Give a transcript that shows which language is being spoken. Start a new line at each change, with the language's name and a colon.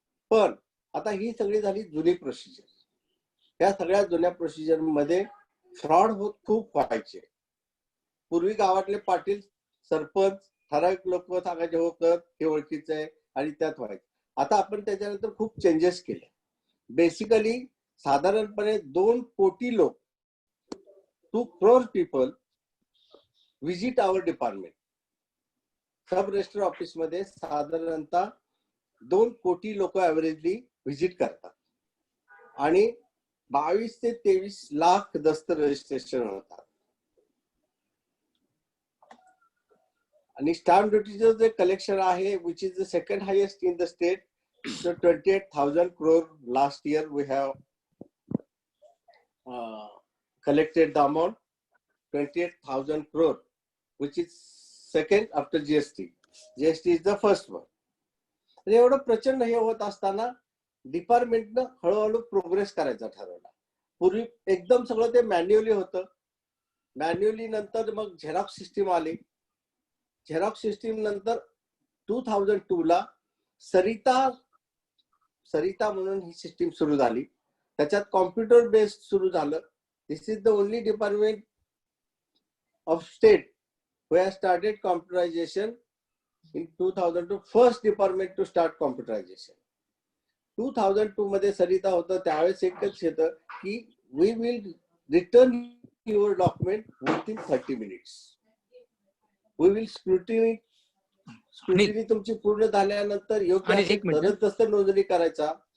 Marathi: पण आता ही सगळी झाली जुनी प्रोसिजर. या सगळ्या जुन्या प्रोसिजर मध्ये फ्रॉड होत खूप व्हायचे. पूर्वी गावातले पाटील, सरपंच, ठराविक लोक सांगायचे, हो कर, हे ओळखीचं आहे, आणि त्यात व्हायचं. आता आपण त्याच्यानंतर खूप चेंजेस केले. बेसिकली साधारणपणे 2 कोटी लोक,
English: 2 crore people visit our department.
Marathi: Sub register office मध्ये साधारणतः 2 कोटी लोक ऍव्हरेजली व्हिजिट करतात आणि 22 ते 23 लाख दस्त रजिस्ट्रेशन होतात. आणि स्टॅम्प ड्युटीचं जे कलेक्शन आहे,
English: Which is the second highest in the state, so 28,000 crore last year we have collected the amount, 28,000 crore, which is second after GST. GST is the first one.
Marathi: आणि एवढं प्रचंड हे होत असताना डिपार्टमेंटनं हळूहळू प्रोग्रेस करायचा ठरवला. पूर्वी एकदम सगळं ते मॅन्युअली होतं. मॅन्युअली नंतर मग झेरॉक्स सिस्टीम आली. झेरॉक्स सिस्टीम नंतर 2002 ला सरिता म्हणून ही सिस्टीम सुरू झाली. त्याच्यात कॉम्प्युटर बेस्ड सुरू झालं.
English: This is the only department of state who has started computerization in 2002, first department to start computerization.
Marathi: 2002 मध्ये सरिता होतं, त्यावेळेस एकच येतं की
English: we will return your document within 30 minutes. We will scrutiny
Marathi: तुमची पूर्ण झाल्यानंतर योग्य तरच दस्त नोंदणी करायचा.